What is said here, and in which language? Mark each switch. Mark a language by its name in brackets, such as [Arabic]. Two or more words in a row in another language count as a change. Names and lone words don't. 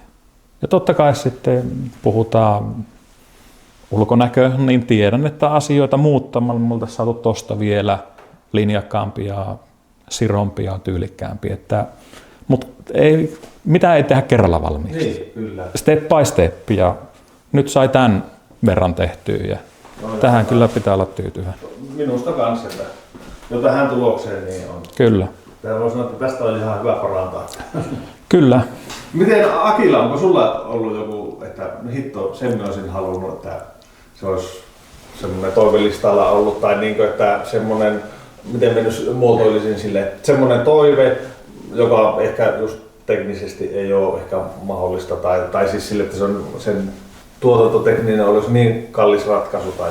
[Finnish] Ja totta kai sitten puhutaan ulkonäköä, niin tiedän, että asioita muuttamalla me oltaisiin saatu tuosta vielä linjakkaampia, sirompia, tyylikkäämpiä. Mutta mitä ei tehdä kerralla valmiiksi. Niin, kyllä. [English] Step by step, [Finnish] ja nyt sai tämän verran tehtyä ja tähän kyllä pitää olla tyytyväinen. Minusta kanssa, että jo tähän tulokseen niin on. Kyllä. Tämä voi sanoa, että tästä on ihan hyvä parantaa. Kyllä. Miten Akila, onko sulla ollut joku, että hitto, sen olisin halunnut, että se olisi semmoinen toivelistalla ollut, tai niin kuin, että semmoinen, miten mä nyt muotoilisin sille, että semmoinen toive, joka ehkä just teknisesti ei ole ehkä mahdollista, tai siis sille, että se on, sen tuotantotekninen olisi niin kallis ratkaisu, tai